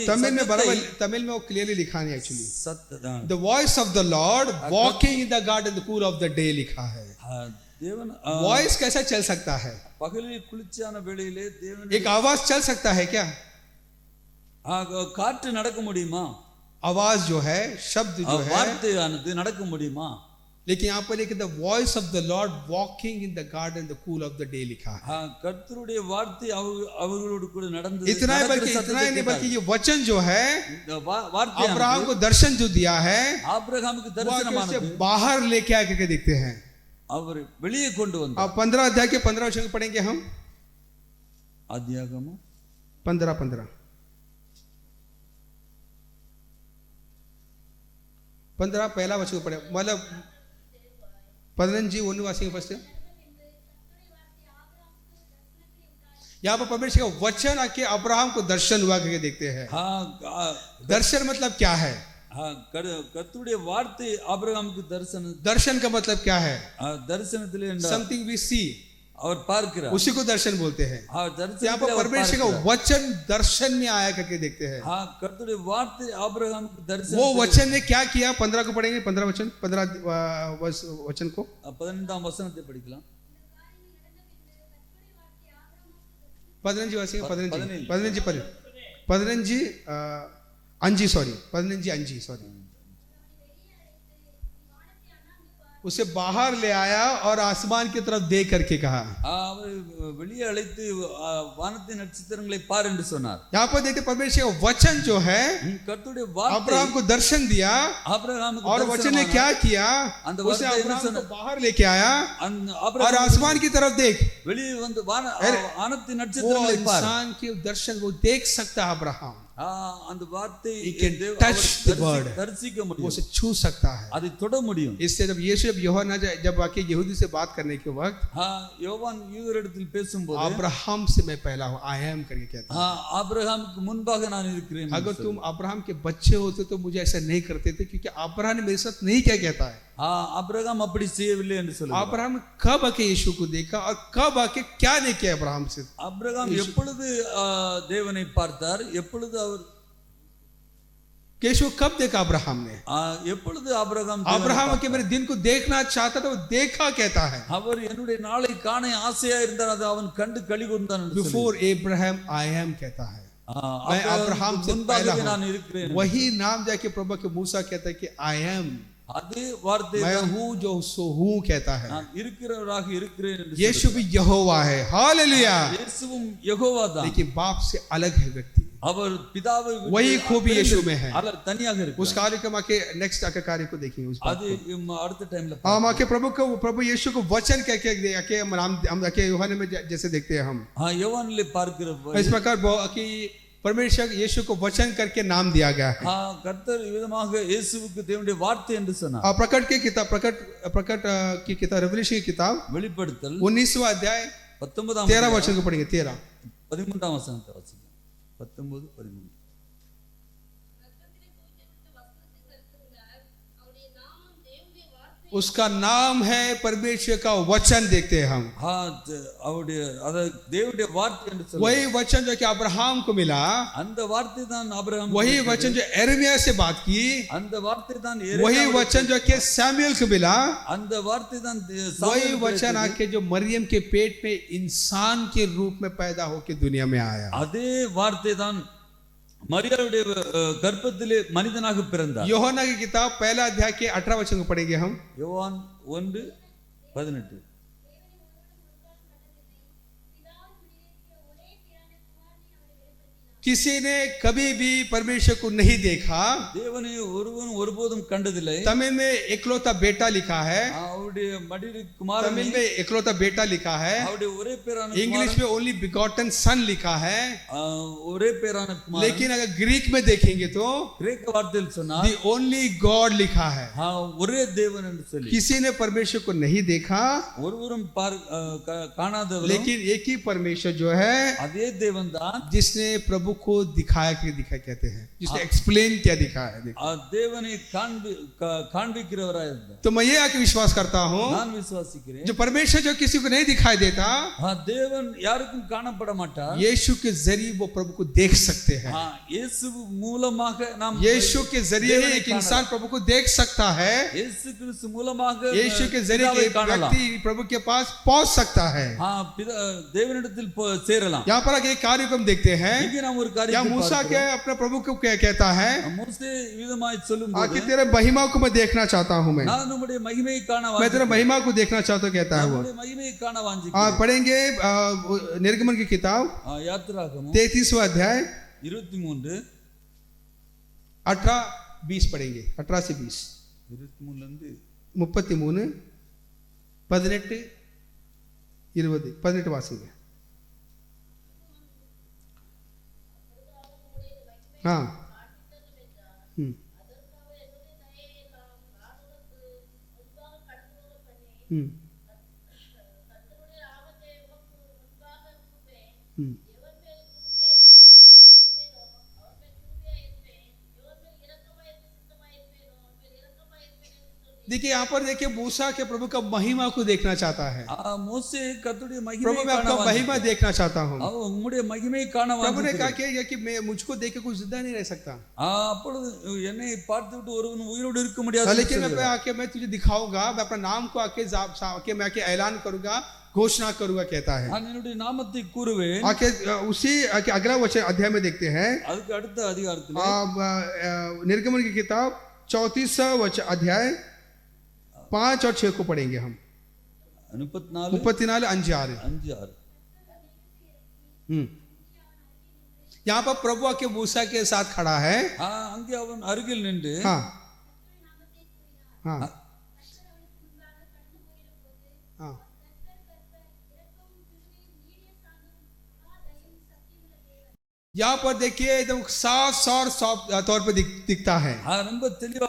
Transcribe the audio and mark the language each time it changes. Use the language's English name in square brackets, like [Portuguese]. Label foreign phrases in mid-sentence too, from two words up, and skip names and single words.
[Hindi] तमिल में वो क्लियरली लिखा नहीं एक्चुअली, [English] The voice of the Lord walking in the garden the cool of the day [Hindi] लिखा है। [Tamil] தேவன் [Hindi] वॉइस कैसा चल सकता है? [Tamil] பகலில் குளிர்ச்சியான வேளையிலே தேவன் [Hindi] एक आवाज चल सकता है क्या? [Tamil] காற்று நடக்க முடியுமா? [Hindi] आवाज जो है, शब्द जो है, [Tamil] வார்த்தையானது நடக்க முடியுமா? [Hindi] लेकिन यहाँ पर एक [English] The voice of the Lord walking in the garden the cool of the day [Hindi] लिखा है। [Tamil] கர்த்தருடைய வார்த்தை அவர்களோடு கூட நடந்தது। [Hindi] इतना ही नहीं बल्कि ये वचन जो है [Tamil] வார்த்தை [Hindi] अब्राहम को दर्शन जो दिया है [Tamil] ஆபிரகாமுக்கு தரிசனமானது [Hindi] बाहर लेके आके देखते हैं। [Tamil] அவர் வெளியே கொண்டு वंदा। [Hindi] अब 15 अध्याय के 15 वचन को पढ़ेंगे हम। [Tamil] आदियागम [Hindi] 15 पहला वचन को पढ़े, मतलब 15 1 वासी फर्स्ट। यहाँ पर परमेश्वर का वचन आके अब्राहम को दर्शन हुआ करके देखते हैं। दर्शन मतलब क्या है? [Tamil] கர்த்தருடைய வார்த்தை ஆபிரகாமுக்கு [Hindi] दर्शन का मतलब क्या है? [Tamil] தரிசனத்திலே [English] something we see, [Tamil] और பார்க்கிறார், [Hindi] उसी को दर्शन बोलते हैं। यहाँ पर परमेश्वर का वचन दर्शन में आया करके देखते हैं। [Tamil] கர்த்தருடைய வார்த்தை ஆபிரகாமுக்கு दर्शन, [Hindi] वो वचन ने क्या किया? 15 को पढ़ेंगे, 15 वचन, 15 वचन को [Tamil] 15 वचनத்தை படிக்கலாம்। [Hindi] 15 वासी 15 अंजी सॉरी 15 अंजी सॉरी उसे बाहर ले आया और आसमान की तरफ देख करके कहा। [Tamil] வெளியே அழைத்து வானத்தின் நட்சத்திரங்களை பார் என்று சொன்னார்। [Hindi] यहाँ पर देखते परमेश्वर का वचन जो है [Tamil] கர்த்தருடைய வார்த்தை [Hindi] अब्राहम को दर्शन दिया, और वचन ने क्या किया? उसने अब्राहम को बाहर लेके आया और आसमान की तरफ देख, [Tamil] வெளியே வந்து வானத்தின் நட்சத்திரங்களை பார்। [Hindi] इंसान के दर्शन वो देख सकता है अब्राहम, [Tamil] அந்த வார்த்தை दर्शिக்க முடியும், [Hindi] उसे छू सकता है, [Tamil] அதை தொட முடியும்। [Hindi] इससे जब यीशु यूहन्ना जब आके यहूदी से बात करने के वक्त [Tamil] யோவான் யூதரிடத்தில் பேசும்போது [Hindi] अब्राहम से मैं पहला हूं, [English] I am [Hindi] करके कहता है। [Tamil] आब्राहमुக்கு मुன்பாக நான் இருக்கிறேன்। [Hindi] अगर तुम अब्राहम के बच्चे होते तो मुझे ऐसा नहीं करते थे, क्योंकि अब्राहम ने मेरे साथ नहीं क्या कहता है। [Tamil] अब्राहम அப்படி செய்யவில்லை என்று சொல்லுவார்। [Hindi] अब्राहम कब आके यीशु को देखा और कब आके क्या नहीं किया अब्राहम से? [Tamil] अब्राहम எப்பொழுது தேவனை பார்த்தார், எப்பொழுது அவர் [Hindi] यीशु कब देखा अब्राहम ने? [Tamil] எப்பொழுது अब्राहम [Hindi] के मेरे दिन को देखना चाहता था, वो देखा कहता है। [Tamil] அவர் என்னுடைய நாளை காண ஆசையா இருந்தார், அது அவன் கண்டு களி கூர்ந்தான்। [English] Before Abraham I am [Hindi] कहता है, मैं अब्राहम से पहला हूं। वही नाम जाके प्रभु के मूसा कहता है कि [English] I am, [Tamil] அதே வார்த்தை [Hindi] मैं हूं जो सो हूं कहता है। [Tamil] நான் இருக்கிறவராக இருக்கிறேன் என்று [Hindi] यीशु भी यहोवा है, हालेलुया। [Tamil] இயேசுவும் யெகோவா தான், [Hindi] लेकिन बाप से अलग है व्यक्ति, [Tamil] அவர் பிதாவை [Hindi] वही खूबी यीशु में है, [Tamil] अलग तनिயாக இருக்கு। [Hindi] उस कार्यक्रम आके नेक्स्ट आके कार्य को देखेंगे उस [Tamil] அது அடுத்த டைம்ல [Hindi] हम आके प्रभु यीशु को वचन कह के आके हम आके यूहन्ना में जैसे देखते हैं हम, [Tamil] யோவானிலே பார்க்கிற [Hindi] इस प्रकार कि परमेश्वर यीशु को वचन करके नाम दिया गया है। [Tamil] கர்த்தர் விதமாக இயேசுவுக்கு தேவனுடைய வார்த்தை என்று சொன்னார்। [Hindi] प्रकट की किताब रेवलेशन की किताब [Tamil] வெளிப்படுத்தல் [Hindi] 19वां अध्याय 13 वचन को पढ़ेंगे। [Tamil] 13 वचनத்தை वासिங்க। 19 13 [Hindi] उसका नाम है परमेश्वर का वचन, देखते हैं हम। [Tamil] அவருடைய அத தேவனுடைய வார்த்தை என்று சொல்லுவார்। [Hindi] वही वचन जो कि अब्राहम को मिला, [Tamil] அந்த வார்த்தை தான் अब्राहम, [Hindi] वही वचन जो यिर्मयाह से बात की, [Tamil] அந்த வார்த்தை தான் [Hindi] वही वचन जो कि सैमुएल को मिला, [Tamil] அந்த वार्த்தை தான் [Hindi] वही वचन आके जो मरियम के पेट में इंसान के रूप में पैदा होकर दुनिया में आया। [Tamil] அதே வார்த்தை தான் மரியாளுடைய गर्भத்திலே மனிதனாக பிறந்தார்। [Hindi] यूहन्ना की किताब पहला अध्याय के 18 वचन को पढ़ेंगे हम। [Tamil] யோவான் 1:18 [Hindi] किसी ने कभी भी परमेश्वर को नहीं देखा, [Tamil] தேவனை ஒருவன் ஒருபோதும் கண்டதில்லை। [Hindi] तमिल में एकलौता बेटा लिखा है, [Tamil] அவருடைய மடியில் குமாரன், [Hindi] तमिल में एकलौता बेटा लिखा है, [Tamil] அவருடைய ஒரே பேரான, [Hindi] इंग्लिश में [English] only begotten son [Hindi] लिखा है, [Tamil] ஒரே பேரான குமாரன்। [Hindi] लेकिन अगर ग्रीक में देखेंगे तो [Tamil] கிரேக்க வார்த்தையில் சொன்னா [English] the only God [Hindi] लिखा है। [Tamil] ஒரே தேவன் என்று சொல்லி [Hindi] किसी ने परमेश्वर को नहीं देखा, [Tamil] ஒருவரும் காணாதவர், [Hindi] लेकिन एक ही परमेश्वर जो है [Tamil] அதே தேவன் தான் [Hindi] जिसने प्रभु को दिखाया कहते हैं, जिसने एक्सप्लेन क्या दिखाया है। [Tamil] தேவனை காண்பிக்கிறவராய் இருந்தார்। [Hindi] तो मैं ये आके विश्वास करता हूँ, [Tamil] நான் விசுவாசிக்கிறேன், [Hindi] जो परमेश्वर जो किसी को नहीं दिखाई देता, [Tamil] தேவன் யாருக்கும் காணப்பட மாட்டார், [Hindi] यीशु के जरिए वो प्रभु को देख सकते हैं। [Tamil] இயேசு மூலமாக நாம், [Hindi] यीशु के जरिए ही एक इंसान प्रभु को देख सकता है, [Tamil] இயேசு கிறிஸ்து மூலமாக [Hindi] यीशु के जरिए एक व्यक्ति प्रभु के पास पहुंच सकता है। [Tamil] தேவனிடத்தில் சேரலாம்। [Hindi] यहाँ पर एक कार्यक्रम देखते हैं, [Tamil] இங்கே நாம் ஒரு [Hindi] या [Tamil] காரியத்தை [Hindi] मूसा के [Tamil] பார்க்கிறோம். [Hindi] अपने प्रभु को क्या कहता है [Tamil] மோசே விதமாய் சொல்லும்போது [Hindi] कि तेरे महिमा को मैं देखना चाहता हूं मैं [Tamil] நான் உம்முடைய மகிமையை காண [Hindi] तेरे [Tamil] வாஞ்சிக்கிறேன். [Hindi] महिमा को देखना चाहता हूं कहता है वो [Tamil] உம்முடைய மகிமையை காண வாஞ்சிக்கிறேன். [Hindi] पढ़ेंगे निर्गमन की किताब [Tamil] யாத்திராகமம் [Hindi] 33वां अध्याय 23 18-20 पढ़ेंगे 18 से 20 [Tamil] 23 இருந்து 33 18 20 18 வாசிங்க. [Hindi] हाँ हम्म हम्म हम्म देखिए यहाँ पर देखिए मूसा के प्रभु का महिमा को देखना चाहता है. [Tamil] மோசே கர்த்தருடைய [Hindi] प्रभु [Tamil] மகிமையை [Hindi] मैं [Tamil] காண [Hindi] आपका महिमा [Tamil] வாஞ்சிக்கிறேன். [Hindi] देखना चाहता हूँ. [Tamil] உம்முடைய மகிமையை காண [Hindi] प्रभु ने कहा [Tamil] வாஞ்சிக்கிறேன். [Hindi] कि मैं मुझको देख के कुछ जिंदा नहीं रह सकता, [Tamil] அப்பொழுது என்னை பார்த்துவிட்டு ஒருவன் உயிரோடு இருக்க முடியாது. [Hindi] लेकिन मैं आके मैं तुझे दिखाऊंगा, मैं अपना नाम को आके मैं आके ऐलान करूंगा, घोषणा करूंगा कहता है. [Tamil] நான் என்னுடைய நாமத்தை கூறுவேன். [Hindi] आके उसी आके अगला वचन अध्याय में देखते हैं. [Tamil] அதுக்கு அடுத்த அதிகாரத்தில் [Hindi] निर्गमन की किताब 34वां अध्याय 5 और 6 को पढ़ेंगे हम. 34 34 5 6. 5 6 यहाँ पर प्रभु आके मूसा के साथ खड़ा है. [Tamil] அங்கே அவன் அருகில் நின்று [Hindi] हाँ हाँ हाँ यहाँ पर देखिए एकदम साफ साफ तौर पर दिखता है. [Tamil] ரொம்ப தெளிவாக